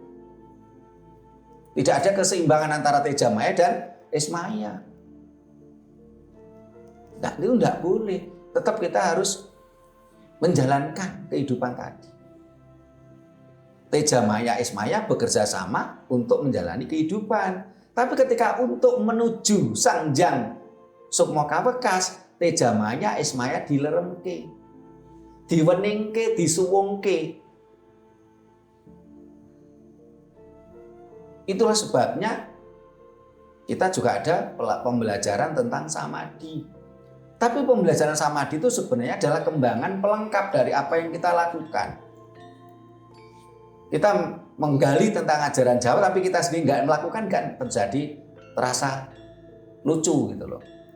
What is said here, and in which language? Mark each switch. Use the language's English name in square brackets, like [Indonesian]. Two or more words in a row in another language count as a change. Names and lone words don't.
[Indonesian] Tidak ada keseimbangan antara teja maya dan es maya. Nah, itu tidak boleh. Tetap kita harus menjalankan kehidupan tadi. Teja maya, es maya bekerja sama untuk menjalani kehidupan. Tapi ketika untuk menuju Sangjang Sukma Kawekas, teja maya, es maya [Javanese] dileremke, diweningke, disuwungke. [Indonesian] Itulah sebabnya kita juga ada pembelajaran tentang samadhi. Tapi pembelajaran samadhi itu sebenarnya adalah kembangan pelengkap dari apa yang kita lakukan. Kita menggali tentang ajaran Jawa, tapi kita sendiri nggak melakukan, kan terjadi terasa lucu gitu loh.